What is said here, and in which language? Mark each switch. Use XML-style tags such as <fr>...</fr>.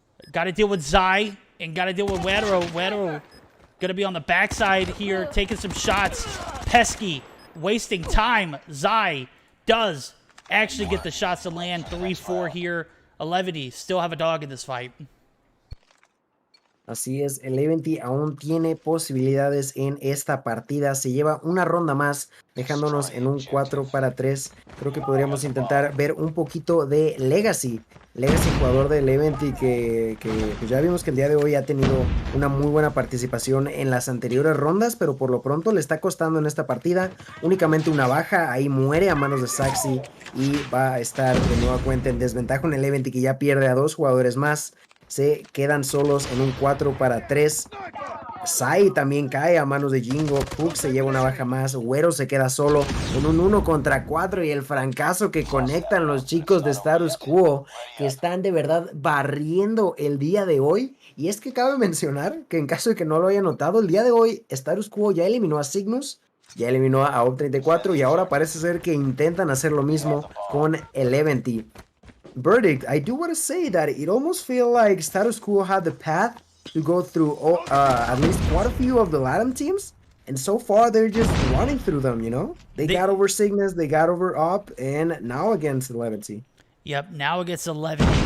<en>Gotta deal with Zai, and gotta deal with Wero. Wero gonna be on the backside here, taking some shots. Pesky, wasting time. Zai does actually get the shots to land. 3-4 here. 11 still have a dog in this fight.</en> <es>Así es, el Eventi aún tiene posibilidades en esta partida. Se lleva una ronda más, dejándonos en un 4-3. Creo que podríamos intentar ver un poquito de Legacy. Legacy, jugador del Eventi, que pues ya vimos que el día de hoy ha tenido una muy buena participación en las anteriores rondas, pero por lo pronto le está costando en esta partida. Únicamente una baja, ahí muere a manos de Saxy y va a estar de nueva cuenta en desventaja en el Eventi, que ya pierde a 2 jugadores más. Se quedan solos en un 4-3. Sai también cae a manos de Jingo. Puck se lleva una baja más. Wero se queda solo en un 1-4. Y el francazo que conectan los chicos de Status Quo, que están de verdad barriendo el día de hoy. Y es que cabe mencionar que en caso de que no lo haya notado, el día de hoy Status Quo ya eliminó a Cygnus, Ya eliminó a Op 34 y ahora parece ser que intentan hacer lo mismo con 11T.</es> <en>Verdict, I do want to say that it almost feels like Status Quo had the path to go through at least quite a few of the LATAM teams. And so far, they're just running through them, you know? They got over Cygnus, they got over Op, and now against 11T. Yep, now against 11T.</en>